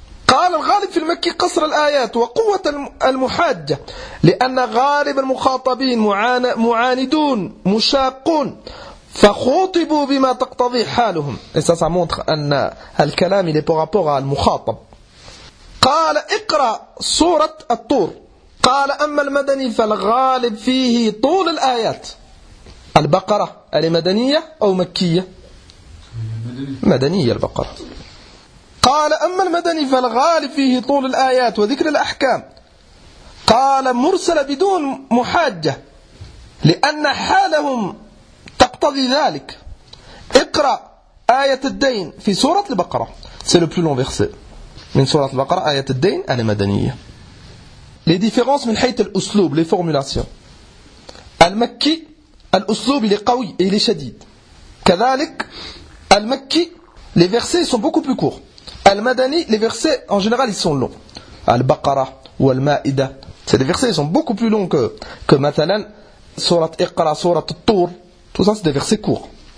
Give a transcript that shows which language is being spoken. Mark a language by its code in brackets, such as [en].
[ar] قال الغالب في المكي قصر الآيات وقوة المحاجة لأن غالب المخاطبين معاندون مشاقون فخوطبوا بما تقتضي حالهم. [fr] Et ça, ça montre [ar] أن الكلام [fr] il est par rapport à المخاطب. [ar] قال اقرأ سورة الطور. قال أما المدني فالغالب فيه طول الآيات. البقرة هل مدنية أو مكية؟ مدنية البقرة. قال أما المدني فالغالب فيه طول الآيات وذكر الأحكام. قال مرسل بدون محاجة لأن حالهم تقتضي ذلك. اقرأ آية الدين في سورة البقرة. [fr] C'est le plus long verset. [ar] من سورة البقرة آية الدين على مدنية. [fr] Les différences [ar] من حيث الأسلوب, [fr] les formulations. [ar] المكي الأسلوب [fr] il est [ar] قوي [fr] et il est [ar] شديد. كذلك المكي [fr] les versets sont beaucoup plus courts. Al-Madani, les versets en général ils sont longs. Al-Baqara ou Al-Ma'ida, c'est des versets ils sont beaucoup plus longs que مثلاً Surat Iqra, Surat Tour. Tout ça c'est des versets courts.